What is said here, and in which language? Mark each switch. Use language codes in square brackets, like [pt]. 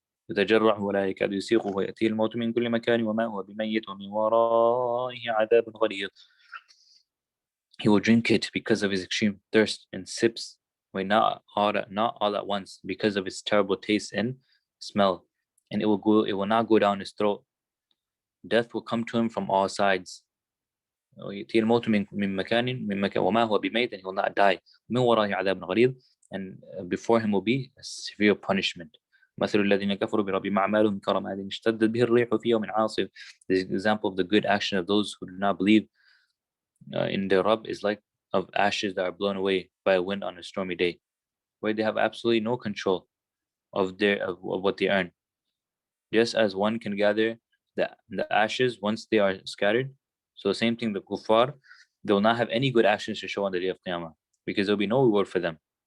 [ar] يتجرعه ولا يكاد يسيغه ويأتيه الموت من كل مكان وما هو بميت ومن ورائه عذاب غليظ. [en] He will drink it because of his extreme thirst in sips, not all at once, because of its terrible taste and smell, and it will not go down his throat. Death will come to him from all sides. [ar] ويأتيه الموت من مكان وما هو بميت, [en] and he will not die. [ar] من ورائه عذاب غليظ, [en] and before him will be a severe punishment. [ar] مثل الذين كفروا بربهم أعمالهم كرماد اشتدت به الريح في يوم عاصف. [en] The example of the good action of those who do not believe in their Rabb is like of ashes that are blown away by a wind on a stormy day, where they have absolutely no control of what they earn. Just as one can gather the ashes once they are scattered, so the same thing, the kuffar, they will not have any good actions to show on the day of Qiyamah, because there will be no reward for them.